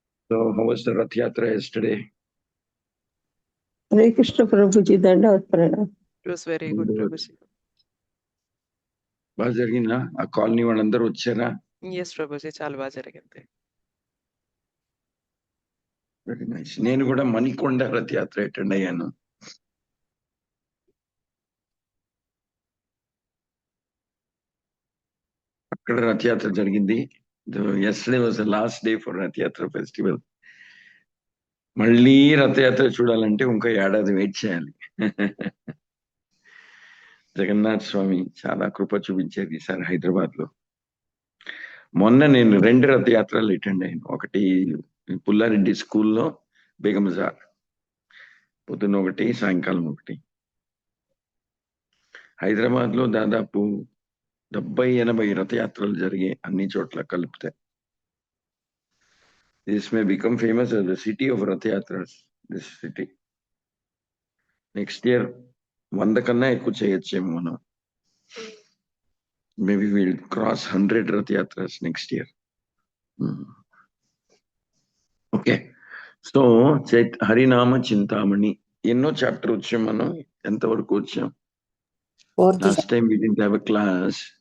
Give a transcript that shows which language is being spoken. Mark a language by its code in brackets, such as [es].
[en] So how was the Rath Yatra yesterday? Hare Krishna, Prabhuji. Dandavat pranam. It was very good, Prabhuji. [te] బాగా జరిగిందా? ఆ colony వాళ్ళందరూ వచ్చారా? Yes, Prabhuji, చాలా బాగా జరిగింది. [en] Very nice. [te] నేను కూడా మణికొండ రథయాత్ర అటెండ్ అయ్యాను. అక్కడ రథయాత్ర జరిగింది. [en] yesterday was the last day for Rathyatra festival. [te] మళ్ళీ రథయాత్ర చూడాలంటే ఇంకో ఏడాది వెయిట్ చేయాలి. జగన్నాథ్ స్వామి చాలా కృప చూపించారు ఈసారి హైదరాబాద్ లో. మొన్న నేను 2 రథయాత్రలు అటెండ్ అయ్యాను. ఒకటి పుల్లారెడ్డి స్కూల్లో బేగం బజార్, పొద్దున్న ఒకటి సాయంకాలం ఒకటి. హైదరాబాద్ లో దాదాపు 70-80 రథయాత్రలు జరిగాయి అన్ని చోట్ల కలిపితే. [en] This may become famous as the city of Rath Yatras, this city. Next year, [te] 100 కన్నా ఎక్కువ చేయొచ్చేమో మనం. [en] Maybe we'll cross 100 Rath Yatras next year. Okay. [te] So, హరినామ చింతామణి ఎన్నో చాప్టర్ వచ్చాం మనం? ఎంతవరకు వచ్చాం? [en] Last time we didn't have a class.